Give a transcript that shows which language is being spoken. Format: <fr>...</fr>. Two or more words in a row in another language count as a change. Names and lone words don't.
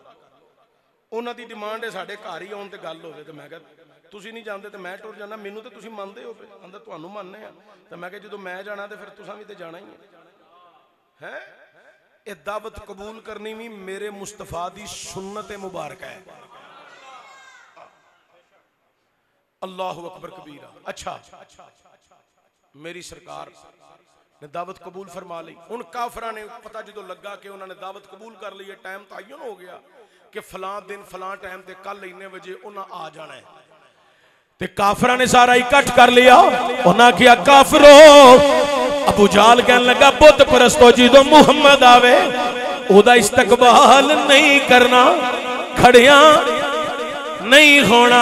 <pa>انہاں دی ڈیمانڈ ہے ساڈے گھر ہی آؤن تے گل ہووے تے میں کہا تسیں نہیں جاندے تے میں ٹر جانا مینوں تے تسیں مندے ہو پے آندا تہانوں مننے آ تے میں کہا جدوں میں جانا تو پھر تساں بھی تے جانا ہی ہے. یہ دعوت قبول کرنی بھی میرے مصطفیٰ دی سنت مبارک ہے.</pa> <ar>الله أكبر كبيرا.</ar> <pa>اچھا میری سرکار نے دعوت قبول فرما لی. ان کافرا نے پتا جو لگا کہ انہوں نے دعوت قبول کر لی ہے ٹائم طے ہو گیا کہ فلاں دن فلاں ٹائم تے کل اِنّے بجے انہیں آ جانا ہے تے کافرا نے سارا اکٹھ کر لیا. انہیں کیا کافرو ابو جہل کہنے لگا بت پرستو جو محمد آوے اوہدا استقبال نہیں کرنا کھڑیا نہیں ہونا.</pa>